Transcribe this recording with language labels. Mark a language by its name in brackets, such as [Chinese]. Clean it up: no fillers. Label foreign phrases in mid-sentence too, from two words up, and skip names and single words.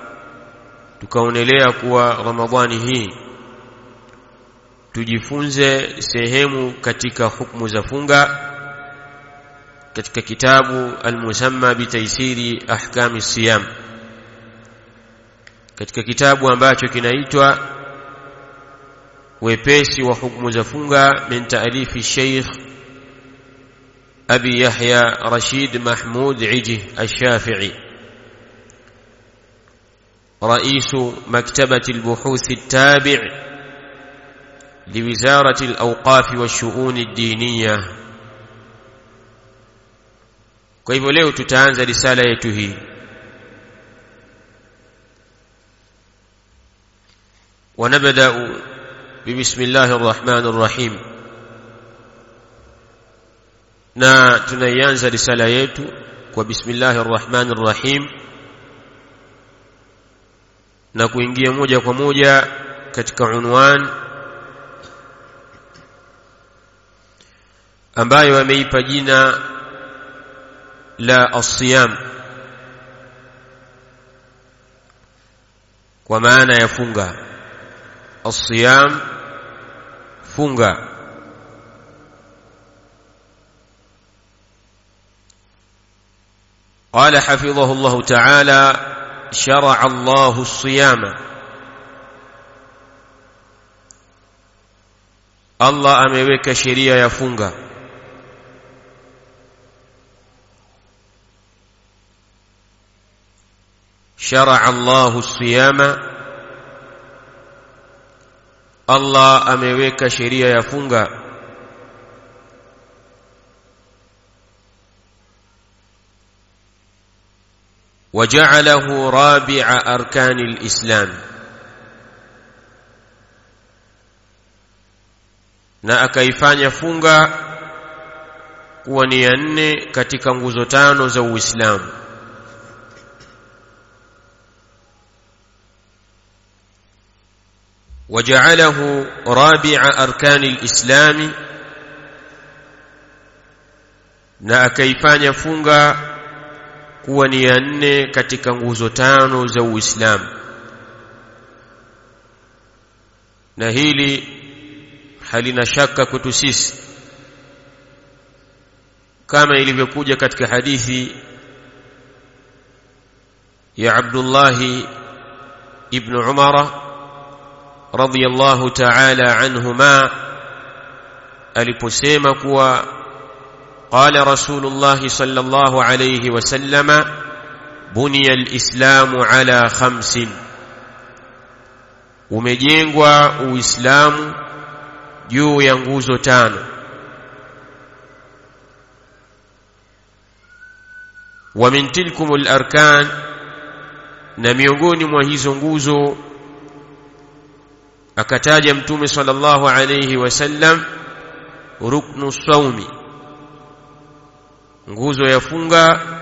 [Swahili] Tukaonelea kuwa Ramadhani hii tujifunze sehemu katika hukumu za funga katika kitabu [Arabic] المسمى بتيسير أحكام الصيام, [Swahili] katika kitabu ambacho kinaitwa wepesi wa hukumu za funga [Arabic] من تأليف [Swahili] Sheikh Abi Yahya Rashid Mahmud Iji al-Shafi'i, [Arabic] رئيس مكتبة البحوث التابع لوزارة الأوقاف والشؤون الدينية. [Swahili] Kwa hivyo leo tutaanza risala yetu hii. [Arabic] ونبدأ بسم الله الرحمن الرحيم, [Swahili] na tunaianza risala yetu kwa [Arabic] بسم الله الرحمن الرحيم, [Swahili] na kuingia moja kwa moja katika unwan ambayo ameipa jina la as-siyam, kwa maana ya funga. As-siyam, funga. [Arabic] قال حفظه الله تعالى: شرع الله الصيام. [Swahili] الله ameweka sheria ya funga. [Arabic] شرع الله الصيام, [Swahili] Allah ameweka sheria ya funga. [Arabic] وجعله رابع أركان الإسلام, [Swahili] na akaifanya funga kuwa ni ya 4 katika nguzo 5 za Uislamu. [Arabic] وجعله رابع أركان الإسلام, [Swahili] na akaifanya funga kuwa ni ya 4 katika nguzo 5 za Uislamu. Na hili halina shaka kwetu sisi, kama ilivyokuja katika hadithi ya Abdullah ibn Umar [Arabic] رضي الله تعالى عنهما, [Swahili] aliposema kuwa [Arabic] قال رسول الله صلى الله عليه وسلم: بني الإسلام على 5. [Swahili] umejengwa Uislamu juu ya nguzo 5. [Arabic] ومن تلكم الأركان, [Swahili] na miongoni mwa hizo nguzo akataja Mtume [Arabic] صلى الله عليه وسلم ركن الصوم, [Swahili] nguzo ya funga.